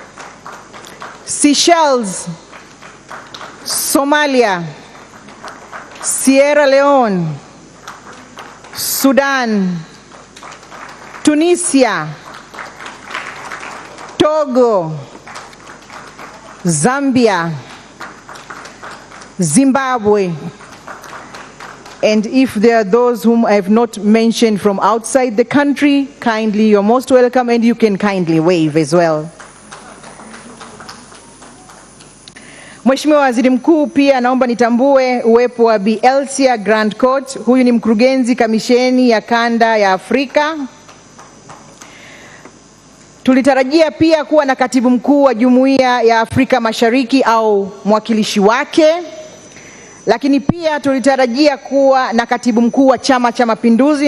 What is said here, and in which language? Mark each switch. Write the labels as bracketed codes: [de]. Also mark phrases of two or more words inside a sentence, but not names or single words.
[en] Seychelles, Somalia, Sierra Leone, Sudan, Tunisia, Togo, Zambia, Zimbabwe, and if there are those whom I have not mentioned from outside the country, kindly, you're most welcome, and you can kindly wave as well. [sw] Mheshimiwa Waziri Mkuu, pia naomba nitambue uwepo wa Bi Elsia Grandcourt. Huyu ni mkurugenzi kamisheni ya kanda ya Afrika. Tulitarajia pia kuwa na katibu mkuu wa Jumuiya ya Afrika Mashariki au mwakilishi wake, lakini pia tulitarajia kuwa na katibu mkuu wa Chama cha Mapinduzi.